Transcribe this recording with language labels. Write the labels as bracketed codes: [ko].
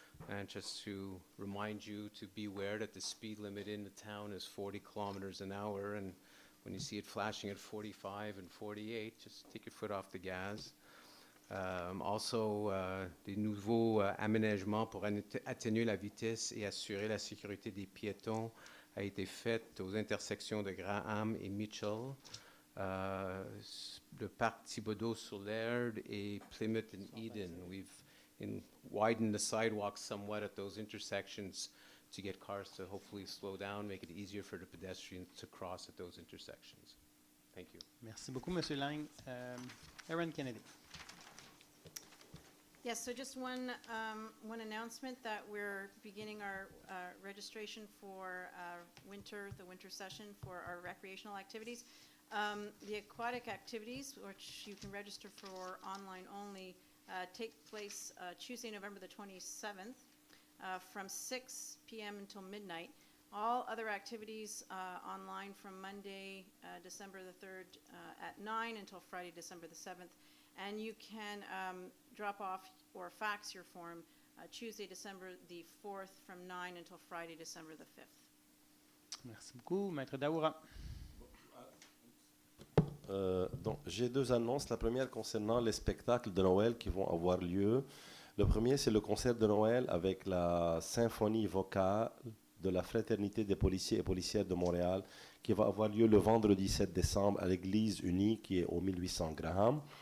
[en] And just to remind you to beware that the speed limit in the town is 40 kilometers an hour. And when you see it flashing at 45 and 48, just take your foot off the gas. [fr] Also, des nouveaux aménagements pour atténuer la vitesse et assurer la sécurité des piétons a été fait aux intersections de Graham et Mitchell, le parc Thibodeau sur l'Aird et Plymouth and Eden. [en] We've widened the sidewalks somewhat at those intersections to get cars to hopefully slow down, make it easier for the pedestrians to cross at those intersections. Thank you. [fr] Merci beaucoup, Monsieur Lang. Erin Kennedy. [en] Yes, so just one announcement that we're beginning our registration for the winter session for our recreational activities. The aquatic activities, which you can register for online only, take place Tuesday, November the 27th from 6 p.m. until midnight. All other activities online from Monday, December the 3rd at 9 until Friday, December the 7th. And you can drop off or fax your form Tuesday, December the 4th from 9 until Friday, December the 5th. [fr] Merci beaucoup. Maître Daoura. Donc, j'ai deux annonces. La première concernant les spectacles de Noël qui vont avoir lieu. Le premier, c'est le concert de Noël avec la symphonie vocale de la Fraternité des policiers et policières de Montréal qui va avoir lieu le vendredi 7 décembre à l'église unie qui est au 1800 Graham.